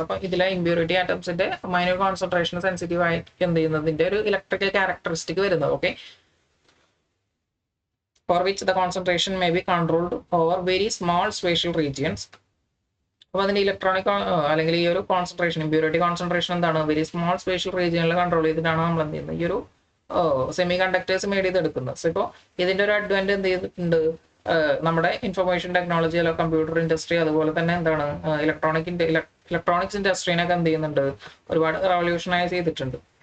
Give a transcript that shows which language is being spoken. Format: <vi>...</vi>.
<ml>അപ്പോൾ ഇതിലെ impurity atomsന്റെ minor concentration sensitive ആയിട്ട് എന്ത് ചെയ്യുന്നതിന്റെ ഒരു ഇലക്ട്രിക്കൽ ക്യാരക്ടറിസ്റ്റിക് വരുന്നത്.</ml> <en>Okay, for which the concentration may be controlled over very small spatial regions.</en> <ml>അപ്പോൾ അതിന്റെ ഇലക്ട്രോണിക് അല്ലെങ്കിൽ ഈ ഒരു കോൺസെൻട്രേഷൻ ഇമ്പ്യൂരിറ്റി കോൺസെൻട്രേഷൻ എന്താണ് വെരി സ്മോൾ സ്പേഷ്യൽ റീജിയനിൽ കൺട്രോൾ ചെയ്തിട്ടാണ് നമ്മൾ എന്ത് ചെയ്യുന്നത് ഈ ഒരു സെമി കണ്ടക്ടേഴ്സ് മേഡ് ചെയ്തെടുക്കുന്നത്. സോ ഇപ്പോൾ ഇതിന്റെ ഒരു അഡ്വാൻറ്റേജ് എന്ത് ചെയ്തിട്ടുണ്ട് നമ്മുടെ ഇൻഫർമേഷൻ ടെക്നോളജി അല്ല കമ്പ്യൂട്ടർ ഇൻഡസ്ട്രി അതുപോലെ തന്നെ എന്താണ് ഇലക്ട്രോണിക്സ് ഇൻഡസ്ട്രീനൊക്കെ എന്ത് ചെയ്യുന്നുണ്ട് ഒരുപാട് റവല്യൂഷനൈസ് ചെയ്തിട്ടുണ്ട്.</ml>